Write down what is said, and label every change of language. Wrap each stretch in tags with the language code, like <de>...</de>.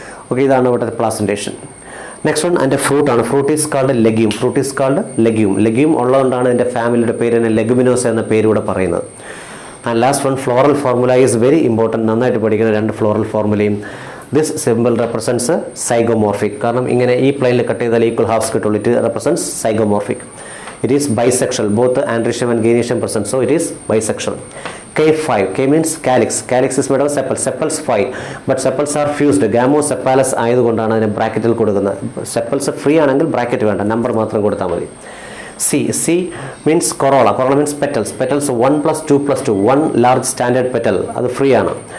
<en>Okay, ഇതാണ് ഇവിടുത്തെ placentation. Next one അതിൻ്റെ ഫ്രൂട്ടാണ്. Fruit is called legume. Fruit is called legume.</en> <ml>Legume ഉള്ളതുകൊണ്ടാണ് എൻ്റെ ഫാമിലിയുടെ പേര് തന്നെ ലെഗുമിനോസ എന്ന പേരൂടെ പറയുന്നത്.</ml> <en>And last one floral formula is very important.</en> <ml>നന്നായിട്ട് പഠിക്കുന്ന 2 floral ഫോർമുലയും.</ml> <en>This simple represents zygomorphic.</en> <ml>കാരണം ഇങ്ങനെ ഈ പ്ലെയിനിൽ കട്ട് ചെയ്താൽ ഈക്വൽ ഹാഫ്സ് കിട്ടുള്ളൂ.</ml> <en>It represents zygomorphic. It is bisexual. Both androecium and gynoecium present, so it is bisexual. K5. K means calyx. Calyx is made of sepals. Sepals 5. But sepals are fused.</en> <ml>Gamosepalous ആയതുകൊണ്ടാണ് അതിനെ ബ്രാക്കറ്റിൽ കൊടുക്കുന്നത്. Sepals free ആണെങ്കിൽ bracket വേണ്ട, number മാത്രം കൊടുത്താൽ മതി.</ml> <en>C means corolla. Corolla means petals. Petals 1 plus 2 plus 2. 1 large standard petal.</en> <ml>അത് ഫ്രീ ആണ്.</ml>